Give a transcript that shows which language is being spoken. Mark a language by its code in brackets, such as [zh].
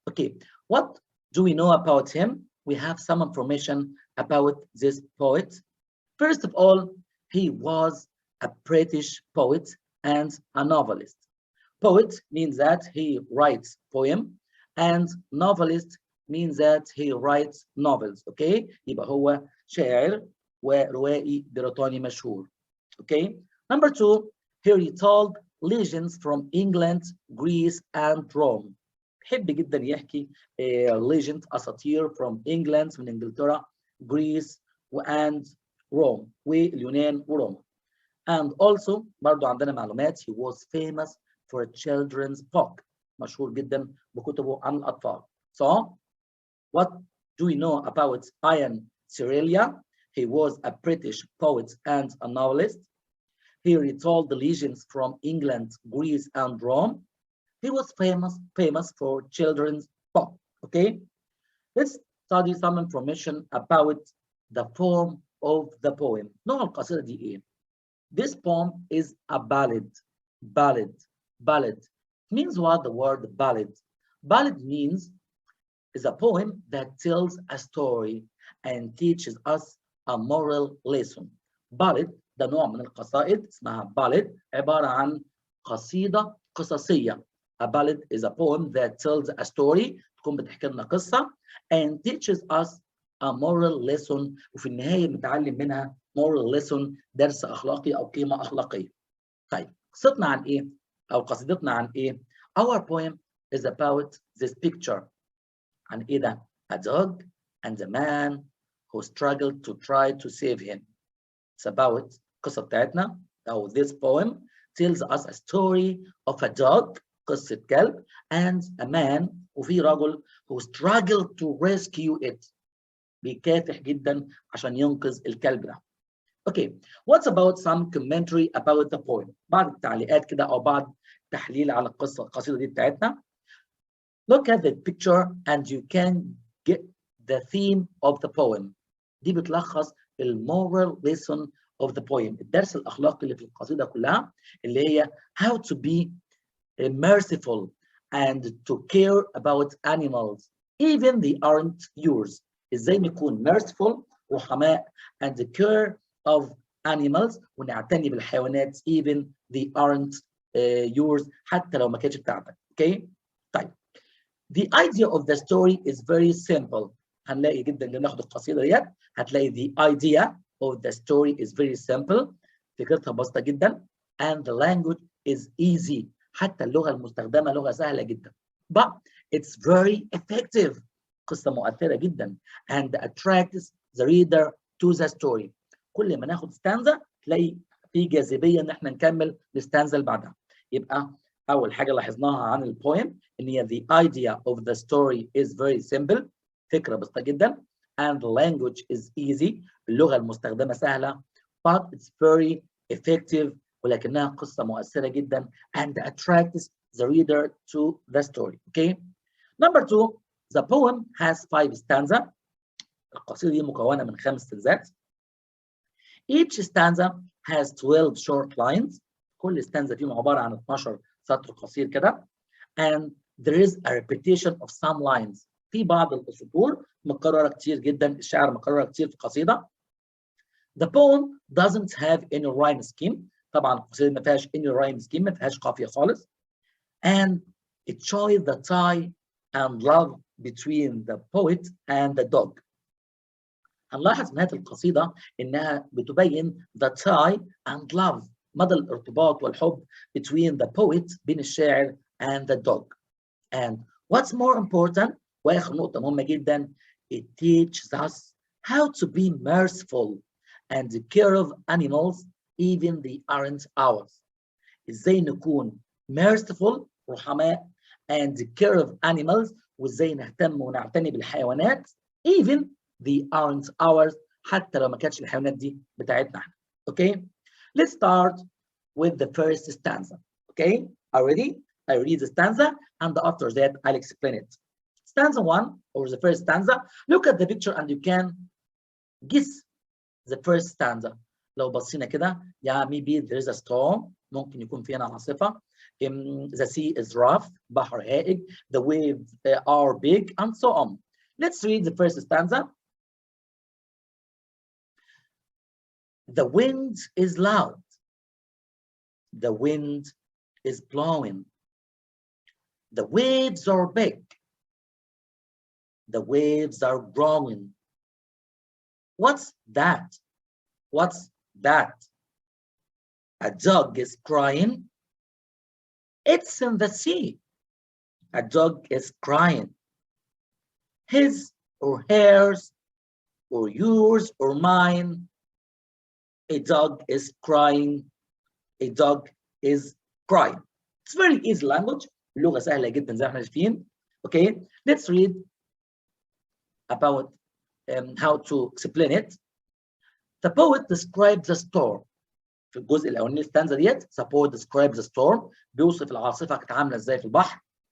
[en] Okay, what do we know about him? We have some information about this poet. First of all, he was a British poet and a novelist. Poet means that he writes poem and novelist means that he writes novels. [ar] Okay, يبقى هو شاعر وروائي بريطاني مشهور. [en] Okay, number two, here he told legends from England, Greece and Rome. [ar] بحب جدا يحكي legend أساطير [en] from England [ar] من إنجلترا, [en] Greece and Rome [ar] واليونان وروما. [en] And also [ar] برضو عندنا معلومات [en] he was famous for a children's book. [ar] مشهور جدا بكتبه عن الأطفال. [en] So what do we know about Ian Sirilia? He was a British poet and a novelist. He retold the legends from England, Greece, and Rome. He was famous for children's book. Okay, let's study some information about the form of the poem. [ar] نوع القصيدة دي إيه؟ [en] This poem is a ballad. Ballad. Means what the word ballad? Ballad means is a poem that tells a story and teaches us a moral lesson. [ar] Ballad ده نوع من القصائد اسمها ballad عبارة عن قصيدة قصصية. [en] A ballad is a poem that tells a story [ar] تكون بتحكي لنا قصة [en] and teaches us a moral lesson [ar] وفي النهاية بنتعلم منها [en] moral lesson [ar] درس أخلاقي أو قيمة أخلاقية. طيب قصتنا عن إيه؟ أو قصيدتنا عن إيه؟ [en] Our poem is about this picture. [ar] عن إيه ده؟ [en] A dog and a man who struggled to try to save him. It's about [ar] القصة بتاعتنا أو [en] this poem tells us a story of a dog [ar] قصة كلب [en] and a man [ar] وفي رجل [en] who struggled to rescue it [ar] بيكافح جدا عشان ينقذ الكلب ده. [en] Okay, what's about some commentary about the poem؟ [ar] بعض التعليقات كده أو بعض تحليل على القصيدة دي بتاعتنا. [en] Look at the picture and you can get the theme of the poem. [ar] دي بتلخص [en] المورال lesson of the poem. [ar] الدرس الأخلاقي اللي في القصيدة كلها اللي هي [en] how to be merciful and to care about animals even they aren't yours. [ar] ازاي نكون merciful رحماء [en] and care of animals [ar] ونعتني بالحيوانات [en] even they aren't yours [ar] حتى لو ما كانتش بتاعتك. Okay؟ طيب. [en] The idea of the story is very simple. [ar] هنلاقي جدا لما ناخد القصيدة ديت هتلاقي [en] the idea of the story is very simple. [ar] فكرتها بسيطة جدا [en] and the language is easy. [ar] حتى اللغة المستخدمة لغة سهلة جدا. [en] But it's very effective. [ar] قصة مؤثرة جدا [en] and attracts the reader to the story. [ar] كل ما ناخد stanza تلاقي في جاذبية ان احنا نكمل الستانزا اللي بعدها. يبقى أول حاجة لاحظناها عن البويم إن هي [en] the idea of the story is very simple. [ar] فكرة بسيطة جدا [en] and the language is easy. [ar] اللغة المستخدمة سهلة [en] but it's very effective [ar] ولكنها قصة مؤثرة جدا [en] and attracts the reader to the story. Okay. Number two, the poem has 5 stanzas. [ar] القصيدة دي مكونة من 5 ستانزات. [en] Each stanza has 12 short lines. [ar] كل stanza فيهم عبارة عن 12 سطر قصير كده. [en] And there is a repetition of some lines. [ar] في بعض السطور مكررة كتير جدا. الشعر مكررة كتير في القصيدة. [en] The poem doesn't have any rhyme scheme. [ar] طبعا القصيده ما فيهاش [en] any rhyme scheme، [ar] ما فيهاش قافيه خالص. [en] and it shows the tie and love between the poet and the dog. [ar] هنلاحظ نهايه القصيده انها بتبين [en] the tie and love، [ar] مدى الارتباط والحب [en] between the poet، [ar] بين الشاعر [en] and the dog. and what's more important، [ar] واخر نقطه مهمه جدا، [en] it teaches us how to be merciful and care of animals even they aren't ours. [ar] ازاي نكون merciful، رحماء، [en] and care of animals، [ar] وازاي نهتم ونعتني بالحيوانات [en] even they aren't ours، [ar] حتى لو ما كانتش الحيوانات دي بتاعتنا احنا. [en] Okay, let's start with the first stanza. Okay, already I read the stanza and after that I'll explain it. Stanza 1 or the first stanza, look at the picture and you can guess the first stanza. [ar] لو بصينا كده [en] yeah maybe there is a storm، [ar] ممكن يكون في هنا عاصفة. [en] The sea is rough، [ar] بحر هائج. [en] The waves are big and so on. Let's read the first stanza. The wind is loud. The wind is blowing. The waves are big. The waves are growing. What's that? What's that? A dog is crying. It's in the sea. A dog is crying. His or hers or yours or mine. A dog is crying. A dog is crying. It's very easy language. [ar] اللغة سهلة جدا زي ما احنا شايفين. [en] Okay, let's read about how to explain it. The poet describes the storm. [ar] في الجزء الاولاني الستانزا ديت [en] the poet describes the storm، [ar] بيوصف العاصفه كانت عامله ازاي في البحر.